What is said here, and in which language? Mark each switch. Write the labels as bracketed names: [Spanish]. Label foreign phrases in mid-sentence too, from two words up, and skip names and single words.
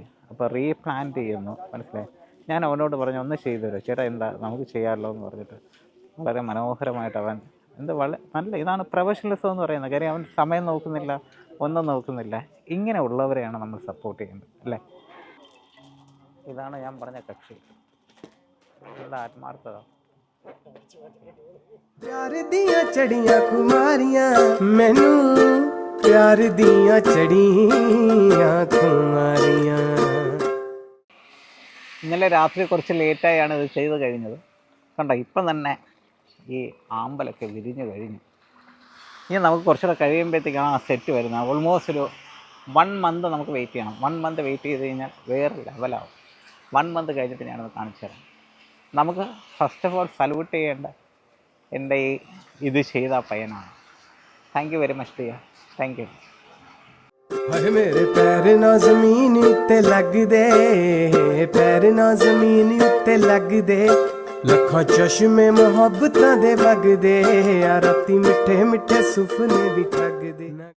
[Malayalam] അപ്പോൾ റീപ്ലാന്റ് ചെയ്യുന്നു, മനസ്സിലായി. ഞാൻ അവനോട് പറഞ്ഞു, ഒന്ന് ചെയ്തു തരുമോ ചേട്ടാ, എന്താ നമുക്ക് ചെയ്യാമല്ലോ എന്ന് പറഞ്ഞിട്ട് വളരെ മനോഹരമായിട്ട് അവൻ നല്ല ഇതാണ് പ്രൊഫഷണലിസം എന്ന് പറയുന്നത്. കാര്യം അവൻ സമയം നോക്കുന്നില്ല, ഒന്നും നോക്കുന്നില്ല. ഇങ്ങനെ ഉള്ളവരെയാണ് നമ്മൾ സപ്പോർട്ട് ചെയ്യേണ്ടത്, അല്ലേ? ഇതാണ് ഞാൻ പറഞ്ഞ കക്ഷി, നല്ല ആത്മാർത്ഥത. [Punjabi] ਪਿਆਰ ਦੀਆਂ ਚੜ੍ਹੀਆਂ ਕੁਮਾਰੀਆਂ ਮੈਨੂੰ ਪਿਆਰ ਦੀਆਂ ਚੜ੍ਹੀਆਂ ਕੁਮਾਰੀਆਂ. [Malayalam] ഇന്നലെ രാത്രി കുറച്ച് ലേറ്റായാണ് ഇത് ചെയ്ത് കഴിഞ്ഞത്. കണ്ടോ, ഇപ്പം തന്നെ ഈ ആമ്പലൊക്കെ വിരിഞ്ഞു കഴിഞ്ഞു. ഇനി നമുക്ക് കുറച്ചുകൂടെ കഴിയുമ്പോഴത്തേക്കാണ് ആ സെറ്റ് വരുന്നത്. ഓൾമോസ്റ്റ് ഒരു 1 month നമുക്ക് വെയിറ്റ് ചെയ്യണം. 1 month വെയിറ്റ് ചെയ്ത് കഴിഞ്ഞാൽ വേറെ ലെവലാവും. 1 month കഴിഞ്ഞിട്ട് ഞാനത് കാണിച്ചു തരാം. നമുക്ക് [English] first of all [Malayalam] സല്യൂട്ട് ചെയ്യേണ്ട എൻ്റെ ഇത് ചെയ്ത പയ്യനാണ്. [English] thank you very much dear, thank you. [Punjabi] ਹਾਏ ਮੇਰੇ ਪੈਰ ਨਾ ਜ਼ਮੀਨ ਉੱਤੇ ਲੱਗ ਦੇ, ਪੈਰ ਨਾ ਜ਼ਮੀਨ ਉੱਤੇ ਲੱਗ ਦੇ, ਲੱਖਾਂ ਚਸ਼ਮੇ ਮੁਹੱਬਤਾਂ ਦੇ ਵਗ ਦੇ, ਰਾਤੀਂ ਮਿੱਠੇ ਮਿੱਠੇ ਸੁਪਨੇ ਵੀ ਠੱਗ ਦੇ.